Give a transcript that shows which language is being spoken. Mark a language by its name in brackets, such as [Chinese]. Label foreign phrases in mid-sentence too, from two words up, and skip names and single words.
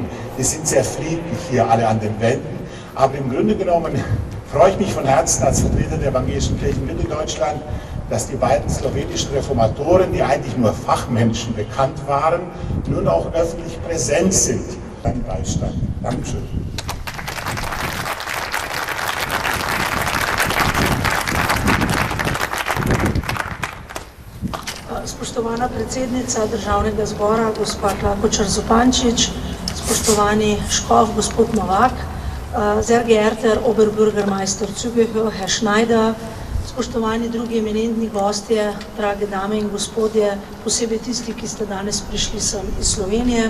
[German] Die sind sehr friedlich hier alle an den Wänden, aber im Grunde genommen freue ich mich von Herzen als Vertreter der Evangelischen Kirche in Mitteldeutschland, dass die beiden slowenischen Reformatoren, die eigentlich nur Fachmenschen bekannt waren, nun auch öffentlich präsent sind. Dein Beistand. Dankeschön. [Slovenian] Spoštovana predsednica Državnega zbora, gospa Klakočar Zupančič, spoštovani škof, gospod Novak, [German] sehr geehrter Oberbürgermeister Zügehoe, Herr Schneider, [Slovenian] spoštovani drugi eminentni gostje, drage dame in gospodje, posebej tisti, ki ste danes prišli sem iz Slovenije.